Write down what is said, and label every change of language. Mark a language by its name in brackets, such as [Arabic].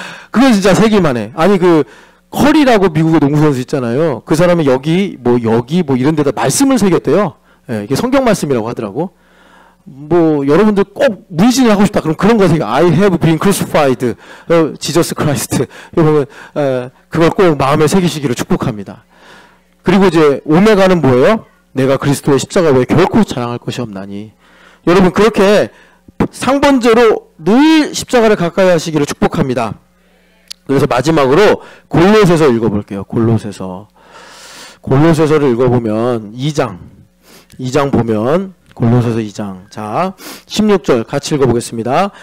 [Korean] 그건 진짜 새기만 해. 아니 그 커리라고 미국의 농구 선수 있잖아요. 그 사람이 여기 뭐 이런 데다 말씀을 새겼대요. 예, 이게 성경 말씀이라고 하더라고. 뭐 여러분들 꼭 문신을 하고 싶다. 그럼 그런 거 새겨. [English] I have been crucified, Jesus Christ. [Korean] 여러분 그걸 꼭 마음에 새기시기를 축복합니다. 그리고 이제 오메가는 뭐예요? 내가 그리스도의 십자가 외에 결코 자랑할 것이 없나니. 여러분 그렇게 상번제로 늘 십자가를 가까이 하시기를 축복합니다. 그래서 마지막으로 골로새서 읽어볼게요. 골로새서를 읽어보면 2장 보면 골로새서 2장 자 16절 같이 읽어보겠습니다.